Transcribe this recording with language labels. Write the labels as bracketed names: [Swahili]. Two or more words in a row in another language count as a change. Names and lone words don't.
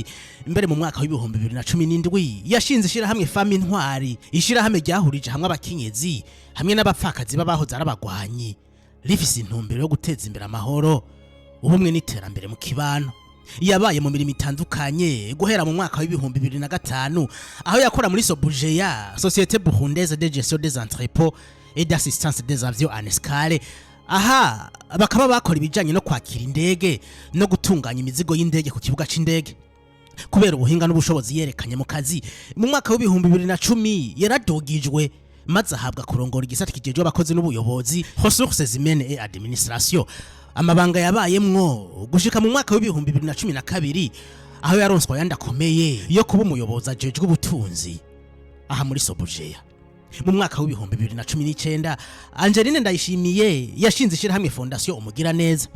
[Rundi] Imbere mu mwaka w'ibihumbi 2017 yashinze ishirahamwe Femme Intwari, ishirahamwe ryahurije hamwe abakenyezi hamwe n'abapfakazi babahoze arabagwanyi rifise intumbero yo guteza imbere amahoro ubumwe n'iterambere mu kibano. Yabaye mu mirimo itandukanye guhera mu mwaka w'ibihumbi 2005 aho yakora muri Sobujeya, [French] Société Burundaise de Gestion des Entrepôts et d'Assistance des Avions en Escale. [Rundi] Aha bakaba bakora ibijanye no kwakira indege no gutunganya imizigo y'indege ku kibuga c'indege. Kubera ubuhinga n'ubushobozi yerekanye mu kazi mu mwaka w'ibihumbi 2010 yaradogijwe maze ahabwa kurongora igisata kijejwe abakozi n'ubuyobozi [French] ressources humaines et administration. [Rundi] Amabanga yabayemwo gushika mu mwaka w'ibihumbi 2012 aho yaronswa yandakomeye yo kuba umuyobozi ajejwe ubutunzi aha muri Sobujeya. Mu mwaka w'ibihumbi 2019 Angeline Ndayishimiye yashinze ishirahamwe Fondation umugira neza.